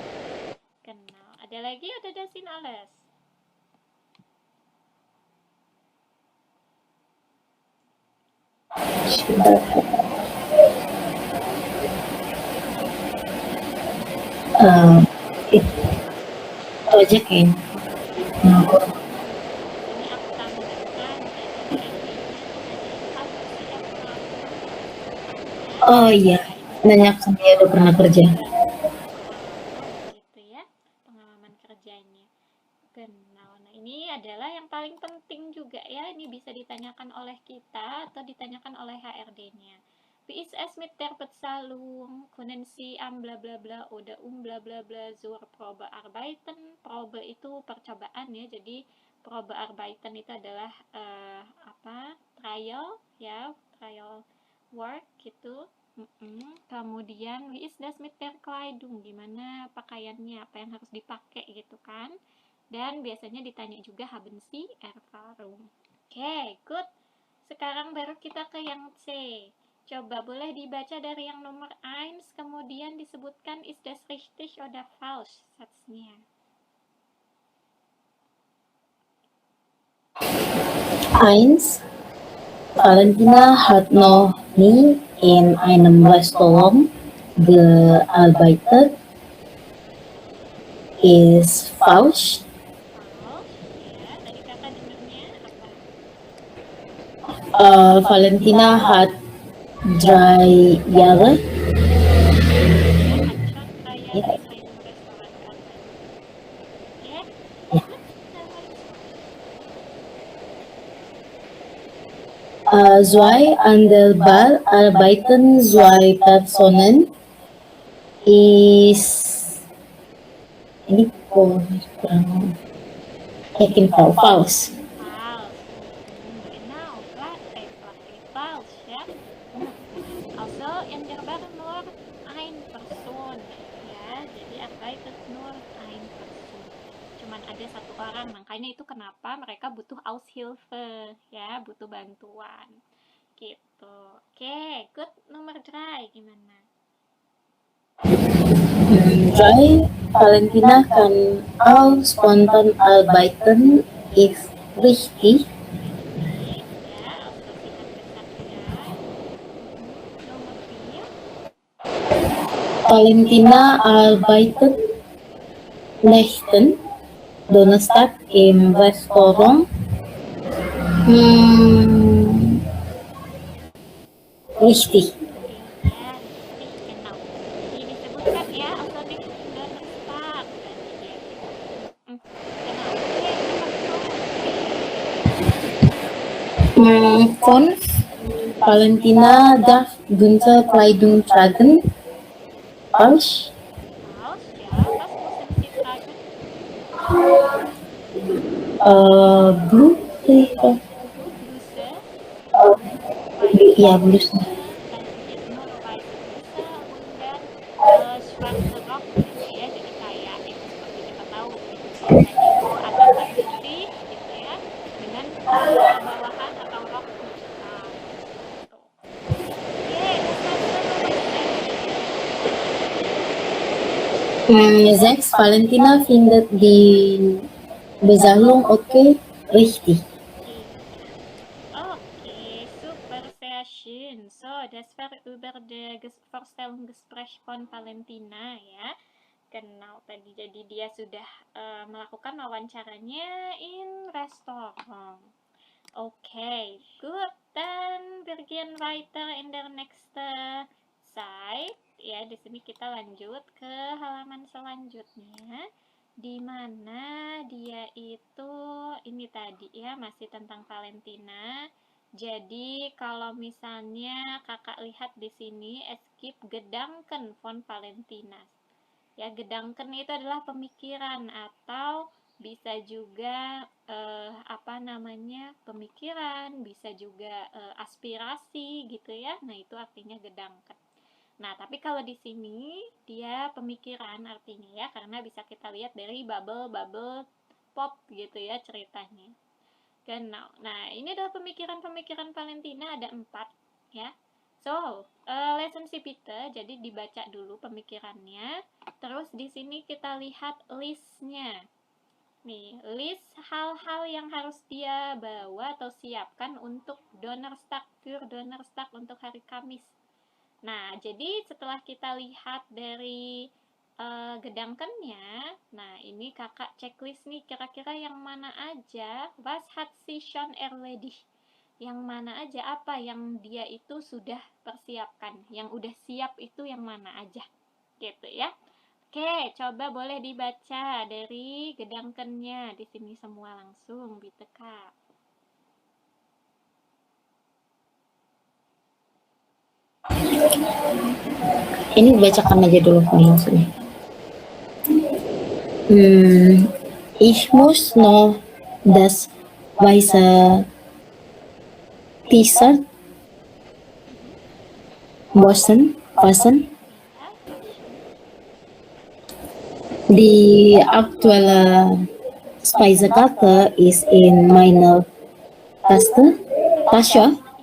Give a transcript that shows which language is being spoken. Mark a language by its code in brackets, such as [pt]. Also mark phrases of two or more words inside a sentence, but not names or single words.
[de] Genau. [id] Ada lagi, ada [de] das sind alles. [en] It project ya. [id] Nah, Ini aku tambahkan jadi ID-nya tadi HCF. oh iya, nanyakan dia udah pernah kerja. Gitu ya, pengalaman kerjanya. Genau. Nah, ini adalah yang paling penting juga ya. Ini bisa ditanyakan oleh kita atau ditanyakan oleh HRD-nya. [de] Wie ist es mit der Bezahlung? Können Sie bla bla bla oder bla bla bla zur Probearbeiten? [id] Probe itu percobaan ya. Jadi Probearbeiten itu adalah trial ya, [en] trial work [id] gitu. [de] Kemudian wie ist das mit der Kleidung? [id] Gimana pakaiannya? Apa yang harus dipakai gitu kan? Dan biasanya ditanya juga [de] haben Sie Erfahrung. [en] Oke, good. [id] Sekarang baru kita ke yang C. Coba boleh dibaca dari yang nomor 1, kemudian disebutkan [de] ist das richtig oder falsch [id] satznya. 1. [de] Valentina hat noch nie in einem Restaurant gearbeitet. Ist falsch. Falsch, ya. [id] Tadi kakak dengarnya apa? [de] Valentina hat 3 Jahre Hat schon 3 Jahre in einem Restaurant gearbeitet. Ya? Ja. Good. Dann weiter. Zwei an der Bar arbeiten 2 Personen. [id] Ist ini kurang yakin falsch. [de] Falsch. Genau, fluffy falsch ya. Also in der Bar nur ein Person ya. Jadi arbeitet nur ein Person. [id] Cuman ada satu orang, makanya itu kenapa mereka butuh Aushilfe ya, butuh bantuan. Gitu. [en] Oke, good. [id] Nomor 3 gimana? 3. [de] Valentina kann auch spontan arbeiten. Ist richtig. Richtig ya, also sie hat gesagt ya. [id] Nomor 4. [de] Valentina arbeitet nächten Donnerstag im Restaurant. Richtig. Ya, richtig, genau. [id] Jadi disebutkan ya, [de] also nicht Donnerstag tadi ya. [id] Genau. Oke, nomor 5. [de] Valentina darf bunte Kleidung tragen. Falsch. Falsch, ja. Was müssen Sie tragen? Blue. Bluse. Ja, Blue. Dann nur weiße Bluse und dann schwarze Rock gitu ya. [id] Jadi kayak itu seperti kita tahu gitu. Biasanya itu atasan putih gitu ya, dengan bawahan atau rok hitam. Gitu. Oke, [de] das war's nomor 6. Valentina findet die Bezahlung okay. Richtig. Okay, super, sehr schön. So, das war über das Vorstellungsgespräch von Valentina ya. Genau, [id] tadi jadi dia sudah melakukan wawancaranya in restoran. [en] Okay, good. [de] Dann wir gehen weiter in der nächste Site. [id] Ya, di sini kita lanjut ke halaman selanjutnya, di mana dia itu ini tadi ya, masih tentang Valentina. Jadi kalau misalnya kakak lihat di sini, [de] es gibt Gedanken von Valentina. [id] Ya, Gedanken itu adalah pemikiran atau bisa juga pemikiran, bisa juga aspirasi gitu ya. Nah, itu artinya Gedanken. Nah, tapi kalau di sini dia pemikiran artinya ya, karena bisa kita lihat dari bubble pop gitu ya ceritanya. Genau. Nah, ini adalah pemikiran-pemikiran Valentina, ada 4 ya. So, lesen si Peter, jadi dibaca dulu pemikirannya. Terus di sini kita lihat listnya. Nih, list hal-hal yang harus dia bawa atau siapkan untuk Donnerstag untuk hari Kamis. Nah, jadi setelah kita lihat dari gedangkennya, nah ini kakak checklist nih kira-kira yang mana aja, [de] was hat sie schon erledigt, [id] yang mana aja, apa yang dia itu sudah persiapkan, yang udah siap itu yang mana aja, gitu ya. Oke, coba boleh dibaca dari gedangkennya di sini semua langsung, Biteka. Ini bacakan aja dulu langsung. [de] Ich muss noch das weiße T-Shirt fassen. Die aktuelle Speisekarte ist in meiner Tasche.